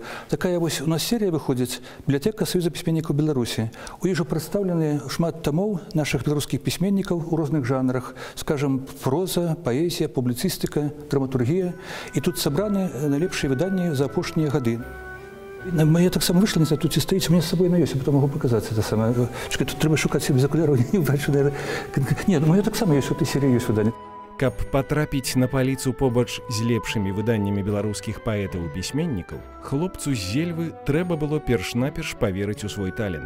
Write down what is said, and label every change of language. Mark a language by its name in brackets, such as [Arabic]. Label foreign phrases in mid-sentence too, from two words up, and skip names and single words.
[Belarusian] Такая вось у нас серія выходзіць «Бібліятэка Саюза пісьменнікаў Беларусі». У іх жа прадстаўлены шмат тамоў нашых беларускіх пісьменнікаў у розных жанрах, скажам, проза, паэзія, публіцыстыка, драматургія. І тут сабраны найлепшыя выданні за апошнія гады. Я таксама выйшла, не знаю, тут і стаіць, у мяне з сабой на ёсць, [Russian] я потом могу паказаць это самае. [Belarusian] Чакай, тут трэба шукаць без акуляраў, не бачу, наверное. Не, думаю, я таксама ёсць, [Russian] у этой [Belarusian] серыі ёсць выданні. Каб патрапіць на паліцу побач з лепшымі выданнямі беларускіх паэтаў і пісьменнікаў, хлопцу з Зельвы трэба было перш-наперш паверыць у свой талент.